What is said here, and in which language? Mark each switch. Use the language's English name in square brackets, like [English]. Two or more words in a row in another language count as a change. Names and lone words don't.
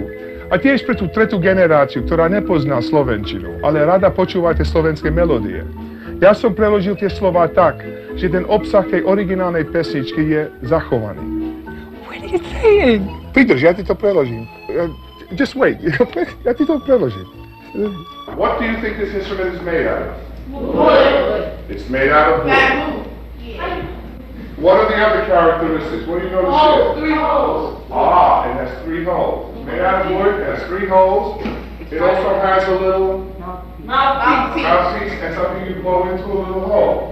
[Slovak] A tiež pre tú tretú generáciu, ktorá nepozná slovenčinu, ale rada počúva tie slovenské melódie. Ja som preložil tie slová tak, že ten obsah tej originálnej pesničky je zachovaný. [English] What are you saying? [Slovak] Vydrž, ja ti to preložím. [English] Just wait, [Slovak] ja ti to preložím. [English] What do you think this instrument is made out of? Wood. It's made out of wood. Bamboo. What are the other characteristics? What do you notice Holes, here? 3 holes. Ah, it has 3 holes. It's made out of wood, it has 3 holes. It also has a little mouthpiece and something you blow into a little hole.